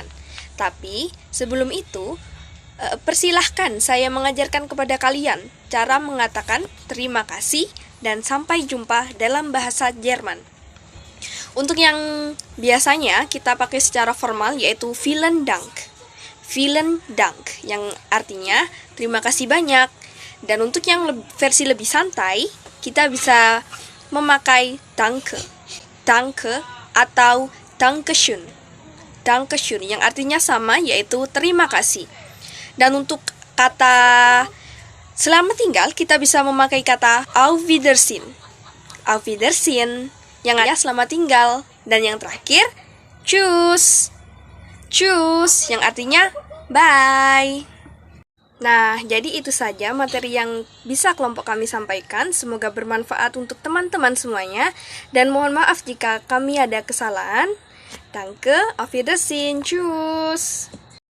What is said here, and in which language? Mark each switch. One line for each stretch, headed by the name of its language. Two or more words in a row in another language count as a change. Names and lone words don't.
Indonesian: Tapi sebelum itu, persilahkan saya mengajarkan kepada kalian cara mengatakan terima kasih dan sampai jumpa dalam bahasa Jerman. Untuk yang biasanya kita pakai secara formal yaitu
German: vielen Dank. Vielen Dank
Indonesian: yang artinya terima kasih banyak. Dan untuk yang versi lebih santai, kita bisa memakai Danke. Danke atau Dankeschön. Dankeschön yang artinya sama yaitu terima kasih. Dan untuk kata selamat tinggal kita bisa memakai kata
German: Auf Wiedersehen. Auf Wiedersehen
Indonesian: yang artinya selamat tinggal, dan yang terakhir Tschüss. Tschüss yang artinya bye. Nah, jadi itu saja materi yang bisa kelompok kami sampaikan. Semoga bermanfaat untuk teman-teman semuanya, dan mohon maaf jika kami ada kesalahan.
German: Danke, auf Wiedersehen, tschüss.